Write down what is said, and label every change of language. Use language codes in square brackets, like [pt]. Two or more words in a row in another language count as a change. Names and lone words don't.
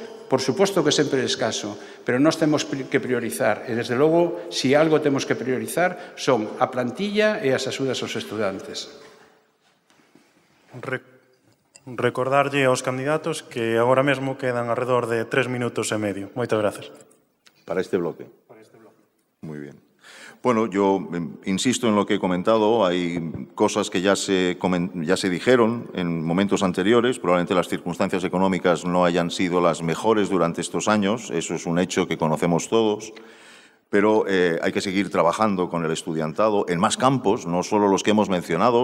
[gl] Por suposto que sempre é escaso, pero nós temos que priorizar. E, desde logo, se algo temos que priorizar, son a plantilla e as axudas aos estudantes. Recordarlle aos candidatos que agora mesmo quedan alrededor de 3 minutos e medio. Moitas gracias. Para este bloque. [es] Muy bien. Bueno, yo insisto en lo que he comentado. Hay cosas que ya se dijeron en momentos anteriores. Probablemente las circunstancias económicas no hayan sido las mejores durante estos años. Eso es un hecho que conocemos todos. Pero hay que seguir trabajando con el estudiantado en más campos, no solo los que hemos mencionado.